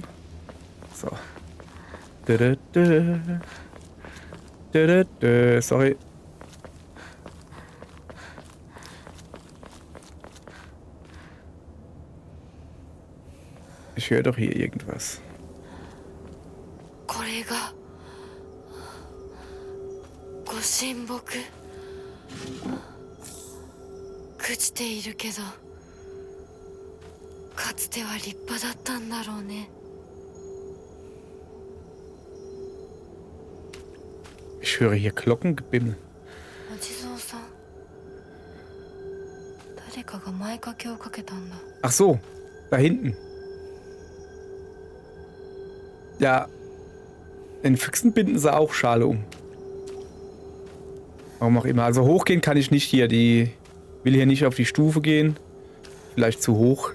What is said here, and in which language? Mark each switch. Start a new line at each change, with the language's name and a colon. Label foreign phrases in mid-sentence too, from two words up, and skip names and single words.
German: So. Sorry. Ich höre doch hier irgendwas.
Japanese: これがご神木朽ちているけどかつては立派だったんだろうね。
German: Ich höre hier Glockengebimmel.
Japanese: お地蔵さん、誰かが前掛けをかけたんだ。
German: Ach so, da hinten. Ja, den Füchsen binden sie auch Schale um. Warum auch immer. Also hochgehen kann ich nicht hier. Die will hier nicht auf die Stufe gehen. Vielleicht zu hoch.